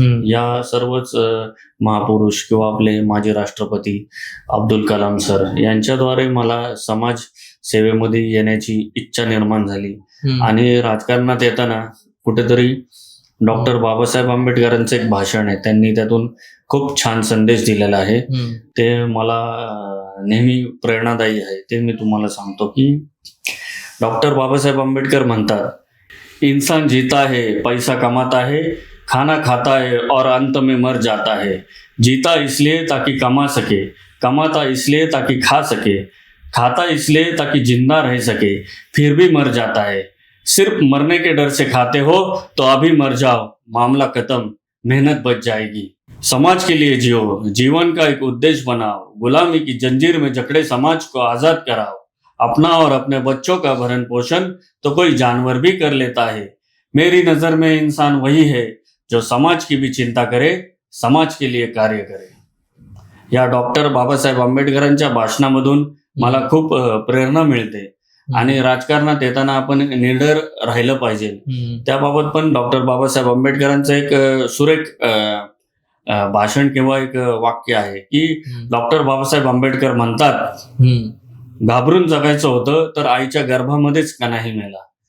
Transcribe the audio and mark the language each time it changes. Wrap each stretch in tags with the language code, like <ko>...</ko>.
<mr>या सर्वच महापुरुष किंवा आपले माजी राष्ट्रपती अब्दुल कलाम सर यांच्याद्वारे मला समाज सेवेमध्ये येण्याची इच्छा निर्माण झाली. आणि राजकारणात येताना कुठेतरी डॉक्टर बाबासाहेब आंबेडकरांचं एक भाषण आहे, त्यांनी त्यातून खूप छान संदेश दिलेला आहे. ते मला नेहमी प्रेरणादायी आहे. ते मी तुम्हाला सांगतो की डॉक्टर बाबासाहेब आंबेडकर म्हणतात,</mr> <hi>इंसान जीता है, पैसा कमाता है, खाना खाता है और अंत में मर जाता है. जीता इसलिए ताकि कमा सके, कमाता इसलिए ताकि खा सके, खाता इसलिए ताकि जिंदा रह सके, फिर भी मर जाता है. सिर्फ मरने के डर से खाते हो तो अभी मर जाओ, मामला खत्म, मेहनत बच जाएगी. समाज के लिए जियो, जीवन का एक उद्देश्य बनाओ, गुलामी की जंजीर में जकड़े समाज को आजाद कराओ. अपना और अपने बच्चों का भरण पोषण तो कोई जानवर भी कर लेता है. मेरी नजर में इंसान वही है जो समाज की भी चिंता करे, समाज के लिए कार्य करे.</hi> <mr>या डॉक्टर बाबासाहेब आंबेडकरांच्या भाषणामधून मला खूप प्रेरणा मिळते. आणि राजकारणात येताना आपण निडर राहिलं पाहिजे. त्याबाबत पण डॉक्टर बाबासाहेब आंबेडकरांचं एक सुरेख भाषण किंवा एक वाक्य आहे की डॉक्टर बाबासाहेब आंबेडकर म्हणतात, घाबरून जगायचं होतं तर आईच्या गर्भामध्येच का नाही मेला.</mr>